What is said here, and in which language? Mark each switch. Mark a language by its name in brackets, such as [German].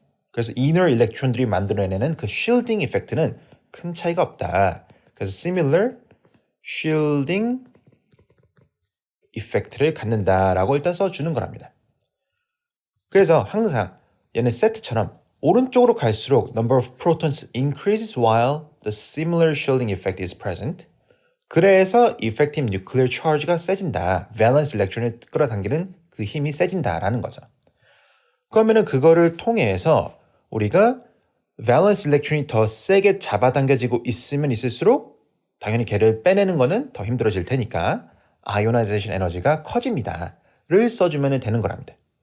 [Korean] 그래서 inner electron들이 만들어내는 그 shielding effect는 큰 차이가 없다. 그래서 similar shielding effect를 갖는다라고 일단 써주는 거랍니다. 그래서 항상 얘는 세트처럼 오른쪽으로 갈수록 [English] number of protons increases while the similar shielding effect is present. [Korean] 그래서 effective nuclear charge가 세진다. valence electron을 끌어당기는 그 힘이 세진다라는 거죠. 그러면은 그거를 통해서 우리가 밸런스 일렉트론이 더 세게 잡아당겨지고 있으면 있을수록 당연히 걔를 빼내는 거는 더 힘들어질 테니까 아이오나이제이션 에너지가 커집니다를 써주면 되는 거랍니다.